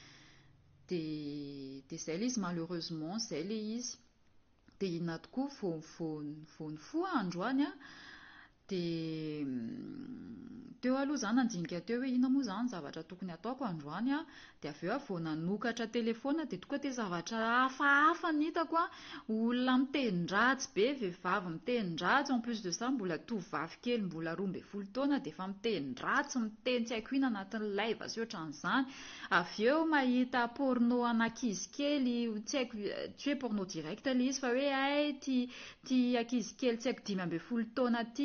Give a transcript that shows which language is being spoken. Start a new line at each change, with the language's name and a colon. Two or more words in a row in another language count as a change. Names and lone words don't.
Malagasy: dia izay le izy malheureusement izay le izy dia inona tokoa vao nifoha androany dia teo aloha izany nandinika teo hoe inona moa izany zavatra tokony ataoko androany dia avy eo vao nanokatra telefona dia tonga dia zavatra hafahafa ny hitako olona mitenin-dratsy be vehivavy mitenin-dratsy
French: en plus de ça
Malagasy: mbola tovovavy kely mbola 12 taona dia efa mitenin-dratsy miteny tsy haiko ina anatin'ny live sy ohatran'izany avy eo mahita porno an'ankizy kely tsy haiko tsy hoe
French: porno direct
Malagasy: le izy fa hoe ty ankizy kely tsy haiko 12 taona